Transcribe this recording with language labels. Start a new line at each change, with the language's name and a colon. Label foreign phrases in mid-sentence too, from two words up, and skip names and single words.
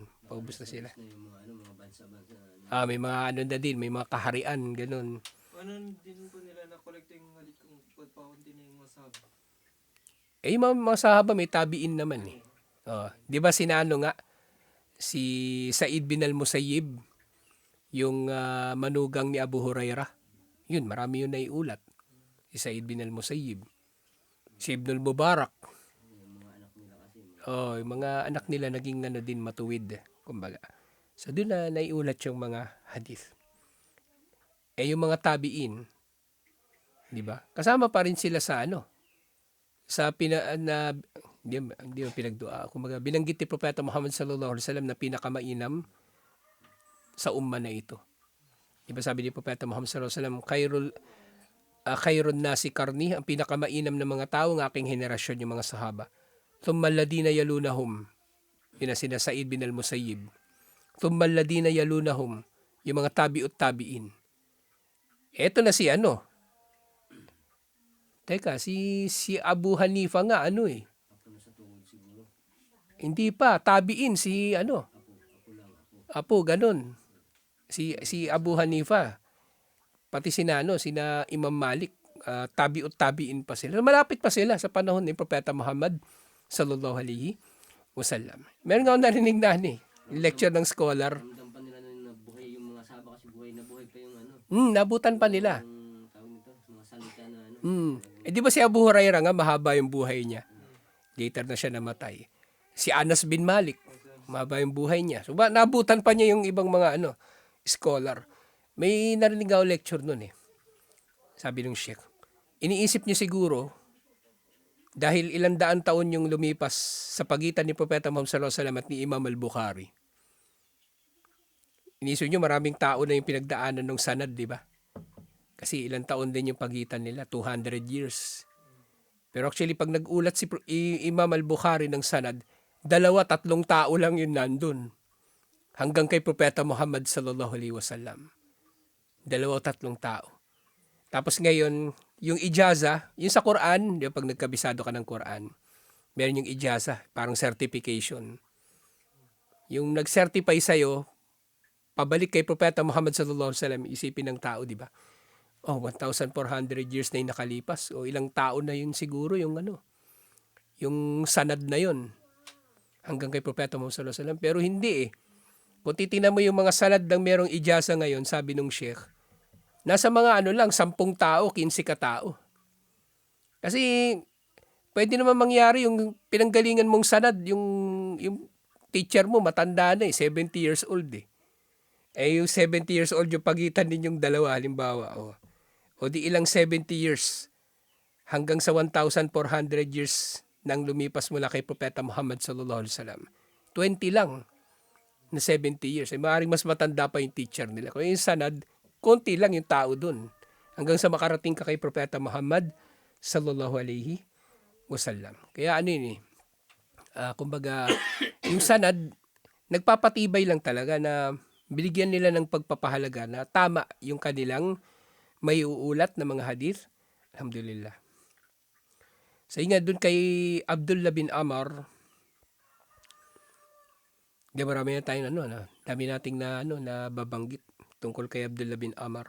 Filipino: Paubos na sila. Yung mga bansa-bansa. May mga na din, may mga kaharian, ganun. Din po nila na-collect yung hadith kung pagpaunti na yung masahaba? Yung mga sahaba may tabiin naman eh. Di ba sinano nga, si Sa'id bin al-Musayyib, yung manugang ni Abu Hurairah, yun, marami yun naiulat. Si Sa'id bin al-Musayyib. Si Ibn al-Mubarak. Yung mga anak nila naging din matuwid, kumbaga. So doon na naiulat yung mga hadith. Yung mga tabiin, di ba? Kasama pa rin sila sa sa hindi mo pinagdua. Kumbaga, binanggit ni Propeta Muhammad
Arabic: صلى الله عليه وسلم
Filipino: na pinakamainam sa umma na ito. Di ba sabi ni Propeta Muhammad
Arabic: صلى الله عليه وسلم, خير الناس قرني,
Filipino: ang pinakamainam ng mga tao ng aking henerasyon, yung mga sahaba.
Arabic: ثم الذين يلونهم,
Filipino: yun na sina Sa'id bin al-Musayyib.
Arabic: ثم الذين يلونهم,
Filipino: yung mga tabi'ut-tabi'in. Eto na si Teka, si Abu Hanifa nga Hindi pa, tabiin si Apo, ganun. Si Abu Hanifa. Pati sina Imam Malik, tabi'ut-tabiin pa sila. Malapit pa sila sa panahon ni Propeta Muhammad
Arabic: صلى الله عليه وسلم.
Filipino: Meron nga ako narinig na lecture ng scholar. Ramdam pa nila na buhay yung mga sahaba kasi buhay pa yung nabutan pa nila. yung tawag nito, mga salita na Di ba si Abu Hurairah nga mahaba yung buhay niya. Later na siya namatay. Si Anas bin Malik, mahaba yung buhay niya. So nabutan pa niya yung ibang mga scholar. May narinig ako lecture nun eh. Sabi ng Sheikh, iniisip niya siguro dahil 100 taon yung lumipas sa pagitan ni Propeta Muhammad
Arabic: صلى الله عليه وسلم
Filipino: at ni Imam al-Bukhari. Iniisip niyo maraming tao na yung pinagdaanan ng sanad, di ba? Kasi ilang taon din yung pagitan nila, 200 years. Pero actually, pag nag-ulat si Imam al-Bukhari ng sanad, 2-3 tao lang yun nandun. Hanggang kay Propeta Muhammad
Arabic: صلى الله عليه وسلم.
Filipino: 2-3 tao. Tapos ngayon, yung ijaza, yung sa Quran, yung pag nagkabisado ka ng Quran, meron yung ijaza, parang certification. Yung nag-certify sa'yo, pabalik kay Propeta Muhammad
Arabic: صلى الله عليه وسلم,
Filipino: isipin ng tao, di ba? 1,400 years na yung nakalipas. O ilang taon na yun siguro yung yung sanad na yun hanggang kay Propeta Muhammad
Arabic: صلى الله عليه وسلم.
Filipino: Pero hindi eh. Kung titingnan mo yung mga sanad ng merong ijasa ngayon, sabi nung sheikh, nasa mga lang, 10 tao, 15 katao. Kasi pwede naman mangyari yung pinanggalingan mong sanad, yung teacher mo matanda na 70
English: years old
Filipino: eh. Eh yung 70
English: years old
Filipino: yung pagitan ninyong dalawa, halimbawa. O di ilang 70 years hanggang sa 1,400 years nang lumipas mula kay Propeta Muhammad
Arabic: صلى الله عليه وسلم.
Filipino: 20 lang na 70 years. Eh, maaaring mas matanda pa yung teacher nila. Kung yung sanad, konti lang yung tao dun. Hanggang sa makarating ka kay Propeta Muhammad
Arabic: صلى الله عليه وسلم.
Filipino: Kaya yun eh. Kumbaga, yung sanad, nagpapatibay lang talaga na binigyan nila ng pagpapahalaga na tama yung kanilang may uulat na mga hadith. Alhamdulillah. So nga dun kay Abdullah bin Amr, di marami na tayong dami nating na babanggit tungkol kay Abdullah bin Amr.